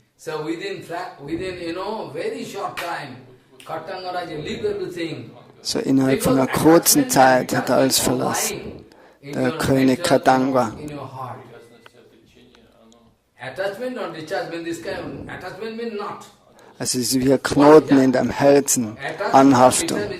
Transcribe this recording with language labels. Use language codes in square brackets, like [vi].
[en] So within very short time, Katangaraja leave everything. [de] So innerhalb von einer kurzen Zeit hat er alles verlassen. Der König Katanga. [en] Attachment or detachment, this kind of attachment means not. [de] Also es ist wie ein Knoten in deinem Herzen, Anhaftung.